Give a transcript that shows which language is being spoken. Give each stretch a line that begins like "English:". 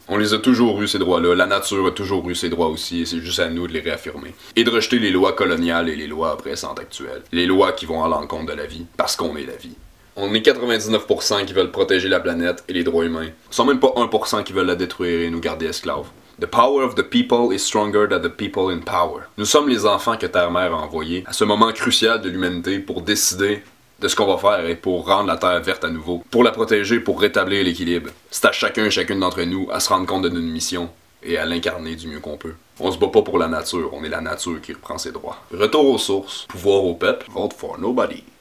French: On les a toujours eu ces droits-là, la nature a toujours eu ces droits aussi, et c'est juste à nous de les réaffirmer. Et de rejeter les lois coloniales et les lois oppressantes actuelles. Les lois qui vont à l'encontre de la vie, parce qu'on est la vie. On est 99% qui veulent protéger la planète et les droits humains. Ils sont même pas 1% qui veulent la détruire et nous garder esclaves.
English: The power of the people is stronger than the people in power.
French: Nous sommes les enfants que Terre-Mère a envoyés à ce moment crucial de l'humanité pour décider de ce qu'on va faire et pour rendre la Terre verte à nouveau, pour la protéger, pour rétablir l'équilibre. C'est à chacun et chacune d'entre nous à se rendre compte de notre mission et à l'incarner du mieux qu'on peut. On se bat pas pour la nature, on est la nature qui reprend ses droits. Retour aux sources, pouvoir au peuple,
English: vote for nobody.